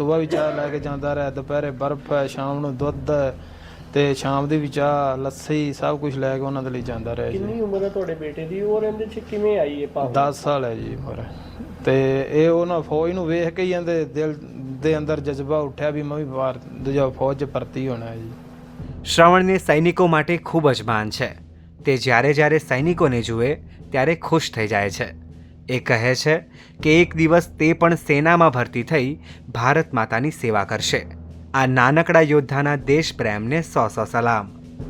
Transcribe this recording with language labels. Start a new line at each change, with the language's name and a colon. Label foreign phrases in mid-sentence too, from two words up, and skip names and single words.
Punjabi: ਸਵੇਰ ਵੀ ਚਾਹ ਲੈ ਕੇ ਜਾਂਦਾ ਰਿਹਾ, ਦੁਪਹਿਰੇ ਬਰਫ਼ ਹੈ, ਸ਼ਾਮ ਨੂੰ ਦੁੱਧ ਤੇ ਸ਼ਾਮ ਦੀ ਵੀ ਚਾਹ, ਲੱਸੀ ਸਭ ਕੁਝ ਲੈ ਕੇ ਉਹਨਾਂ ਦੇ ਲਈ ਜਾਂਦਾ ਰਿਹਾ ਜੀ। ਕਿੰਨੀ ਉਮਰ ਹੈ ਤੁਹਾਡੇ ਬੇਟੇ ਦੀ ਔਰ ਇਹਦੇ 'ਚ ਕਿਵੇਂ ਆਈ ਇਹ ਭਾਵਨਾ? 10 ਸਾਲ ਹੈ ਜੀ ਉਮਰ। ਤੇ ਇਹ ਉਹਨਾਂ ਫੌਜ ਨੂੰ ਵੇਖ ਕੇ ਹੀ ਇਹਦੇ ਦਿਲ ਦੇ ਅੰਦਰ ਜਜ਼ਬਾ ਉੱਠਿਆ ਵੀ ਮੈਂ ਵੀ ਦੂਜਾ ਫੌਜ 'ਚ ਭਰਤੀ ਹੋਣਾ ਹੈ ਜੀ।
Gujarati: શ્રવણને સૈનિકો માટે ખૂબ જ માન છે। તે જ્યારે જ્યારે સૈનિકોને જુએ ત્યારે ખુશ થઈ જાય છે। એ કહે છે કે એક દિવસ તે પણ સેનામાં ભરતી થઈ ભારત માતાની સેવા કરશે। આ નાનકડા યોદ્ધાના દેશ પ્રેમને 100 સલામ।